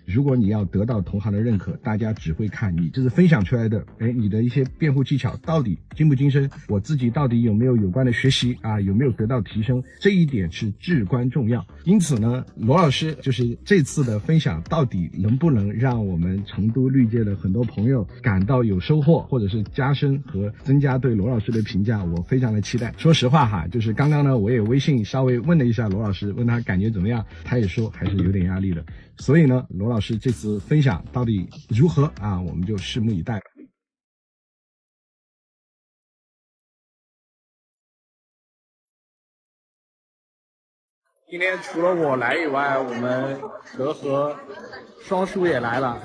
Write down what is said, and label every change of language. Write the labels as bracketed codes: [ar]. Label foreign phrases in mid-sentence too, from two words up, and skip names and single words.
[zh] 如果你要得到同行的認可，大家只會看你就是分享出來的你的一些辯護技巧到底精不精深，我自己到底有沒有關的學習有沒有得到提升，這一點是至關重要。因此呢，羅老師就是這次的分享到底能不能讓我們成都律界的很多朋友感到有收穫，或者是加深和增加對羅老師的評價，我非常的期待。说實話就是剛剛呢我也微信稍微問了一下羅老師，問他感覺怎麼樣，他也說還是有點壓力的。所以呢，羅老師這次分享到底如何我們就拭目以待。今天除了我來以外，我們德和雙叔也來了。